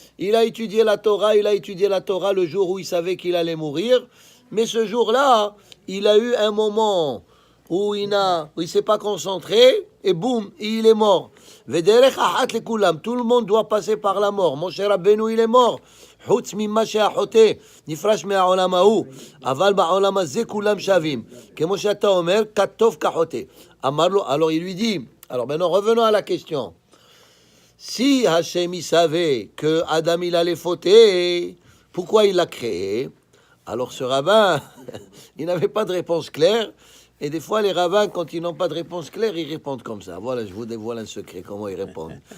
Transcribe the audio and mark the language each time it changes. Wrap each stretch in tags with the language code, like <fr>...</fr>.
<fr>il a étudié la Torah le jour où il savait qu'il allait mourir, mais ce jour-là, il a eu un moment où il s'est pas concentré, et boum, il est mort.</fr> <he>Vederech achat lekulam,</he> <fr>tout le monde doit passer par la mort. Moshe Rabbeinu, il est mort.</fr> <he>חוץ ממה שהחוטא נפרש מהעולם ההוא, אבל בעולם הזה כולם שווים. כמו שאתה אומר, כתוב כחוטא. אמר לו,</he> <fr>alors il lui dit, alors maintenant revenons à la question. Si Hachem il savait que Adam il allait fauter, pourquoi il l'a créé? Alors ce rabbin, il n'avait pas de réponse claire. Et des fois, les rabbins, quand ils n'ont pas de réponse claire, ils répondent comme ça. Voilà, je vous dévoile un secret, comment ils répondent.</fr>